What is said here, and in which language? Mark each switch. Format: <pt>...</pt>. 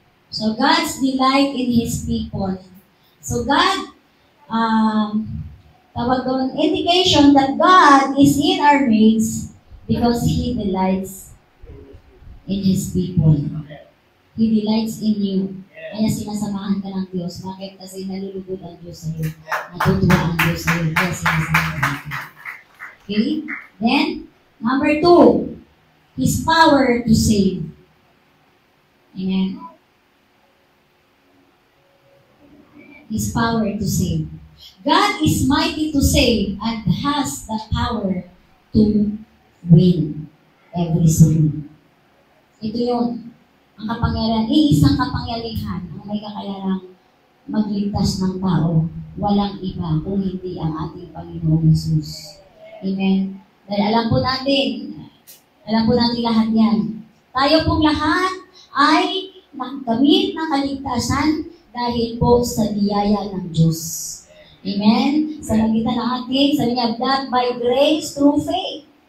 <en>So, God's delight in His people. So, God,</en> <tl>tawag doon,</tl> <en>indication that God is in our midst because He delights in His people. He delights in you.</en> <tl>Kaya sinasamahan ka ng Diyos. Bakit? Kasi nalulugod ang Diyos sa'yo. Natutuwa ang Diyos sa'yo. Kaya sinasamahan ka. Okay?</tl> <en>Then, number 2, His power to save. Amen. His power to save. God is mighty to save and has the power to win every soul.</en> <tl>Ito yun. Ang kapangyarihan, iisang kapangyarihan ang may kakayanang magligtas ng tao. Walang iba kung hindi ang ating Panginoong Hesus. Amen. Dahil alam po natin lahat yan. Tayo pong lahat ay nagkamit ng kaligtasan dahil po sa biyaya ng Diyos. Amen? Sa magitan ng ating, sabi niya,</tl> <en>that by grace through faith.</en>